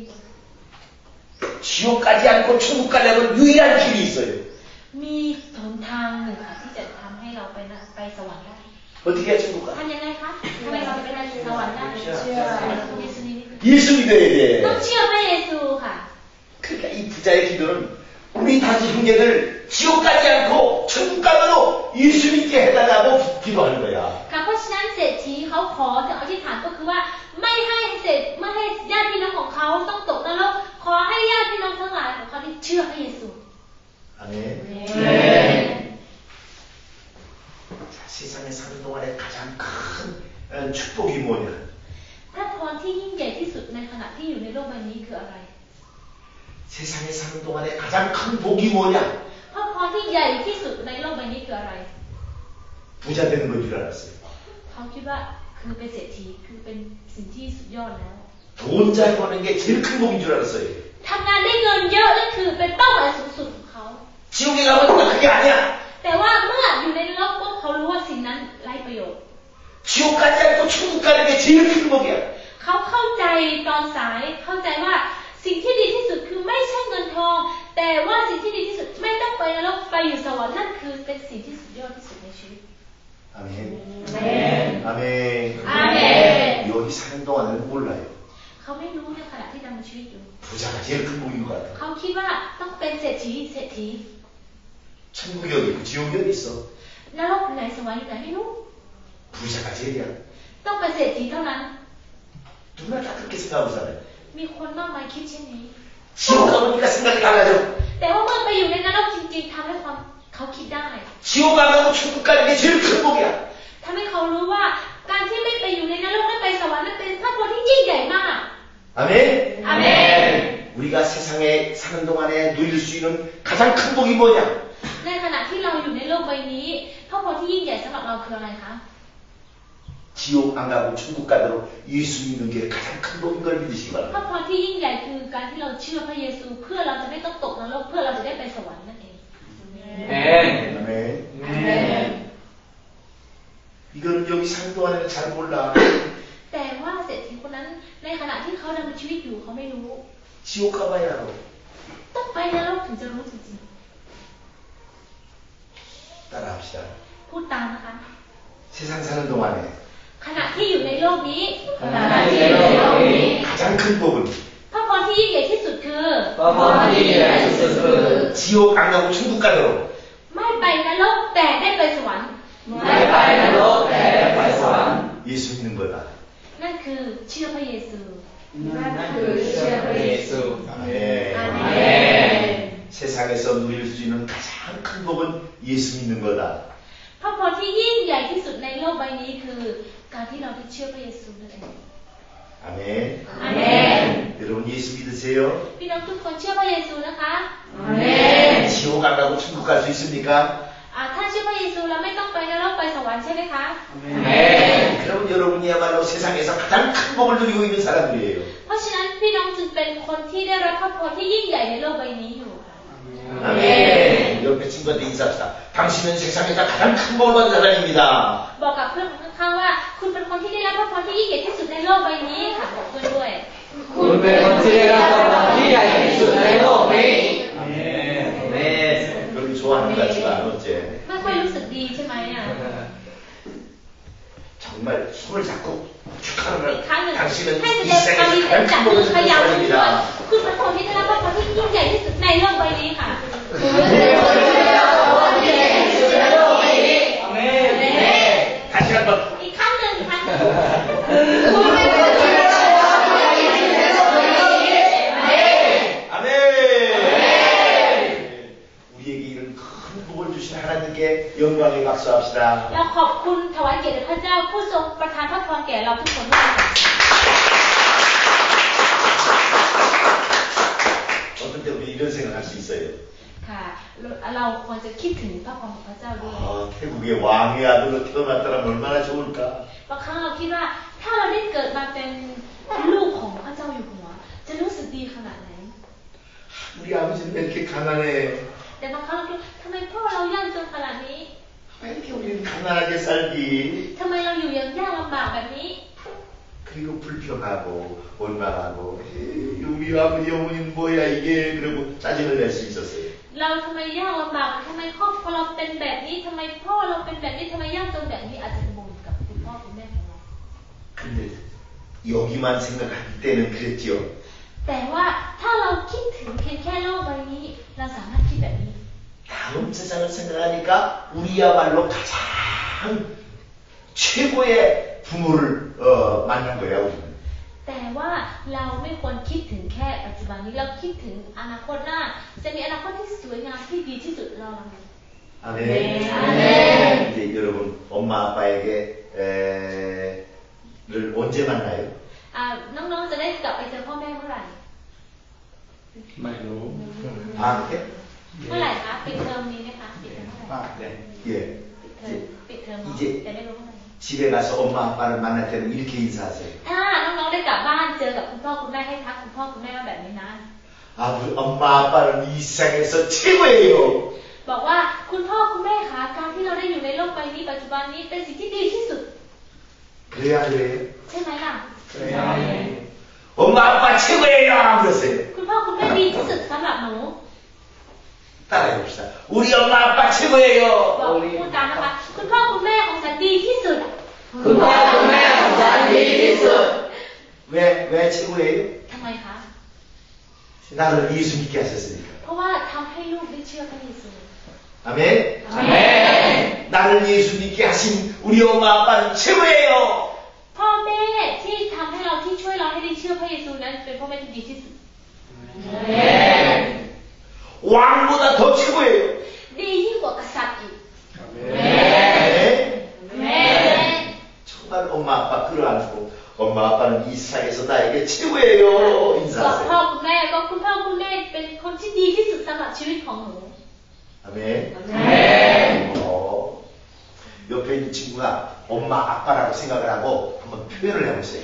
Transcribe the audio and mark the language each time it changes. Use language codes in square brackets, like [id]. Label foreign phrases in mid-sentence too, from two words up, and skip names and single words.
[ko] 지옥 가지 않고 천국 가려면 유일한 길이 있어요. [th] มีหนทางหนึ่งค่ะที่จะทำให้เราไปสวรรค์ได้ [ko] 어떻게 해야 천국 가? [th] ทำยังไงคะทำไมเราไปได้สวรรค์ได้เชื่อเยซูนิมิต [ko] 예수 믿어야 돼. [th] ต้องเชื่อพระเยซูค่ะ [ko] 그러니까 이 부자의 기도는 우리 다섯 형제들 지옥 가지 않고 천국 가도록 예수 믿게 해달라고 기도하는 거야. [th] ค่ะเพราะฉะนั้นเศรษฐีเขาขอถึงอธิษฐานก็คือว่าไม่ให้ญาติพี่น้องของเขาต้องตกนรกขอให้ญาติพี่น้องทั้งหลายของเขาได้เชื่อพระเยซู [ko] 아멘. 자, 세상에 사는 동안에 가장 큰 축복이 뭐냐? [th] พระพรที่ยิ่งใหญ่ที่สุดในขณะที่อยู่ในโลกใบนี้คืออะไร [ko] 세상에 사는 동안에 가장 큰 복이 뭐냐? [th] พระพรที่ใหญ่ที่สุดในโลกใบนี้คืออะไร [ko] 부자 되는 건 줄 알았어요. [th] เขาคิดว่าคือเป็นเศรษฐีคือเป็นสิ่งที่สุดยอดแล้ว [ko] 돈 잘 버는 게 제일 큰 복인 줄 알았어요. [th] ทำงานได้เงินเยอะนั่นคือเป็นเป้าหมายสูงสุดของเขา [ko] 지옥에 가보니까 그게 아니야. [th] แต่ว่าเมื่ออยู่ในนรกปุ๊บเขารู้ว่าสิ่งนั้นไร้ประโยชน์ [ko] 지옥 가지 않고 천국 가는 게 제일 큰 복이야. [th] เขาเข้าใจตอนสายเข้าใจว่าสิ่งที่ดีที่สุดคือไม่ใช่เงินทอง แต่ว่าสิ่งที่ดีที่สุดไม่ต้องไปนรกไปอยู่สวรรค์นั่นคือเป็นสิ่งที่สุดยอดที่สุดในชีวิต [ko] 아멘. 아멘. 아멘. 아멘. 여기 사는 동안은 몰라요. [th] เขาไม่รู้ในขณะที่ดำเนินชีวิตอยู่ [ko] 부자가 제일 큰 복인 것 같아. [th] เขาคิดว่าต้องเป็นเศรษฐี [ko] 천국이 어디 있고 지옥이 어디 있어? [th] นรกอยู่ไหนสวรรค์อยู่ไหนไม่รู้ [ko] 부자가 제일이야. [th] ต้องเป็นเศรษฐีเท่านั้น [ko] 누구나 다 그렇게 생각하고 살아요. [th] มีคนมากมายคิดเช่นนี้ [ko] 지옥 가보니까 생각이 달라져. [th] แต่ว่าเมื่อไปอยู่ในนรกจริงๆทำให้เขาคิดได้ [ko] 지옥 안 가고 천국 가는 게 제일 큰 복이야. [th] ทำให้เขารู้ว่าการที่ไม่ไปอยู่ในนรกและไปสวรรค์นั้นเป็นพระพรที่ยิ่งใหญ่มาก [ko] 아멘. 아멘. 우리가 세상에 사는 동안에 누릴 수 있는 가장 큰 복이 뭐냐? [th] ในขณะที่เราอยู่ในโลกใบนี้พระพรที่ยิ่งใหญ่สำหรับเราคืออะไรคะ [ko] 지옥 안 가고 천국 가도록 예수 믿는 게 가장 큰 복인 걸 믿으시기 [th] พระ [ko] 바랍니다. [th] พรที่ยิ่งใหญ่คือการที่เราเชื่อพระเยซูเพื่อเราจะไม่ต้องตกนรกเพื่อเราจะได้ไปสวรรค์นั่นเอง [ko] 아멘. 이거는 여기 사는 동안에는 잘 몰라. [th] แต่ว่าเศรษฐีคนนั้นในขณะที่เขาดำเนินชีวิตอยู่เขาไม่รู้ [ko] 지옥 가봐야 알아. [th] ต้องไปนรกถึงจะรู้จริง [ko] 따라합시다. [th] ๆพูดตามนะคะ [ko] 세상 사는 동안에 [th] ขณะที่อยู่ในโลกนี้ [ko] 가장 큰 복은 [th] พระพรที่ยิ่งใหญ่ที่สุดคือ [ko] 지옥 안 가고 천국 가도록 [th] ไม่ไปนรกแต่ได้ไปสวรรค์ [ko] 예수 믿는 거다. [th] นั่นคือเชื่อพระเยซู [ko] 아멘. 아멘. 세상에서 누릴 수 있는 가장 큰 복은 예수 믿는 거다. [th] พระพรที่ยิ่งใหญ่ที่สุดในโลกใบนี้คือการที่เราได้เชื่อพระเยซูนั่นเอง [ko] 아멘. 아멘. 여러분 예수 믿으세요? [th] พี่น้องทุกคนเชื่อพระเยซูนะคะ [ko] 지옥 안 가고 천국 갈 수 있습니까? [th] ถ้าเชื่อพระเยซูเราไม่ต้องไปนรกไปสวรรค์ใช่ไหมคะ [ko] 그럼 여러분이야말로 세상에서 가장 큰 복을 누리고 있는 사람들이에요. [th] เพราะฉะนั้นพี่น้องจึงเป็นคนที่ได้รับพระพรที่ยิ่งใหญ่ในโลกใบนี้อยู่ [ko] 아멘. 옆에 친구한테 인사합시다. 당신은 세상에서 가장 큰 복을 받은 사람입니다. [th] บอกกับเพื่อนของข้างๆว่าคุณเป็นคนที่ได้รับพระพรที่ยิ่งใหญ่ที่สุดในโลกใบนี้ค่ะบอกเพื่อนด้วย [ko] 별로 좋아하는 것 같지가 않아 어째. [th] ไม่ค่อยรู้สึกดีใช่ไหมอ่ะ [ko] 정말 손을 잡고 [th] อีกครั้งหนึ่ง [ko] 당신은 [th] ให้แส [ko] 이 [th] ดงความดีใจ [ko] 세상에서 [th] จาก [ko] 가장 [th] มือ [ko] 큰 [th] ขยับมือ [ko] 사람입니다. [th] คุณเป็นคนที่ได้รับพระพรที่ยิ่งใหญ่ที่สุดในโลกใบนี้ค่ะ [ko] 다시 한번 [th] อีกครั้งหนึ่งค่ะ [ko] 아멘. 우리에게 이런 큰 복을 주신 하나님께 영광의 박수합시다. [th] เราขอบคุณถวายเกียรติแด่พระเจ้าผู้ทรงประทานพระพรแก่เราทุกคนด้วยค่ะ [ko] 어떤 때 우리 이런 생각할 수 있어요. [th] ค่ะเราควรจะคิดถึงพระพรของพระเจ้าด้วย [ko] 태국의 왕의 아들로 태어났다면 얼마나 좋을까. [th] บางครั้งเราคิดว่าถ้าเราได้เกิดมาเป็นลูกของพระเจ้าอยู่หัวจะรู้สึกดีขนาดไหน [ko] 우리 아버지는 왜 이렇게 가난해. [th] แต่บางครั้งเราคิดทำไมพ่อเรายากจนขนาดนี้ [ko] 왜 이렇게 우리는 가난하게 살기. [th] ทำไมเราอยู่อย่างยากลำบากแบบนี้ [ko] 그리고 불평하고 원망하고 우리 아버지 어머니는 뭐야 이게 그러고 짜증을 낼 수 있었어요. [th] เราทำไมยากลำบากทำไมครอบครัวเราเป็นแบบนี้ทำไมพ่อเราเป็นแบบนี้ทำไมยากจนแบบนี้อาจจะบ่นกับคุณพ่อคุณแม่ของเรา [ko] 근데 여기만 생각할 때는 그랬지요. [th] แต่ว่าถ้าเราคิดถึงเพียงแค่โลกใบนี้เราสามารถคิดแบบนี้ [ko] 다음 세상을 생각하니까 우리야말로 가장 최고의 부모를 만난 거야 우리는. [th] แต่ว่าเราไม่ควรคิดถึงแค่ปัจจุบันนี้เราคิดถึงอนาคตหน้าจะมีอนาคตที่สวยงามที่ดีที่สุดเรา [ko] 아멘. 아멘. 이제 여러분 엄마 아빠에게 를 언제 만나요? [th] น้องๆจะได้กลับไปเจอพ่อแม่เมื่อไหร่ ไม่รู้ [ko] 방학 때? [th] เมื่อไหร่คะปิดเทอมนี้ไหมคะปิดเทอมเมื่อไหร่ [ko] 네. 예. [th] ปิดเทอมเนาะ [ko] 이제 [th] จะได้รู้เมื่อไหร่ [ko] 집에 가서 엄마 아빠를 만날 때는 이렇게 인사하세요. [th] ถ้าน้องๆได้กลับบ้านเจอกับคุณพ่อคุณแม่ให้ทักคุณพ่อคุณแม่ว่าแบบนี้นะ [ko] 우리 엄마 아빠는 이 세상에서 최고예요. [th] บอกว่าคุณพ่อคุณแม่คะการที่เราได้อยู่ในโลกใบนี้ปัจจุบันนี้เป็นสิ่งที่ดีที่สุด [ko] 그래야 그래요? [th] ใช่ไหมล่ะ [ko] 엄마 아빠 최고예요. 그러세요. [th] คุณพ่อคุณแม่ดีที่สุดสำหรับหนู [ko] 따라해 봅시다. 우리 엄마 아빠 최고예요. [th] บอกพูดตามนะคะคุณพ่อคุณแม่ของฉันดีที่สุด คุณพ่อคุณแม่ของฉันดีที่สุด [ko] 왜 최고예요? [th] ทำไมคะ [ko] 나를 예수 믿게 하셨으니까. [th] เพราะว่าทำให้ลูกได้เชื่อพระเยซู [ko] 아멘. 아멘. 나를 예수 믿게 하신 우리 엄마 아빠는 최고예요. [th] พ่อแม่ที่ทำให้เราที่ช่วยเราให้ได้เชื่อพระเยซูนั้นเป็นพ่อแม่ที่ดีที่สุด [ko] 왕보다 더 최고예요. [th] ดียิ่งกว่ากษัตริย์อีก [ko] 아멘. 정말 엄마 아빠 끌어안고 엄마 아빠는 이 세상에서 나에게 최고예요. [th] บอก [ko] 인사하세요. [th] พ่อคุณแม่ก็คุณพ่อคุณแม่เป็นคนที่ดีที่สุดสำหรับชีวิตของหนู [ko] 아멘. 옆에 있는 친구가 엄마 아빠라고 생각을 하고 한번 표현을 해보세요.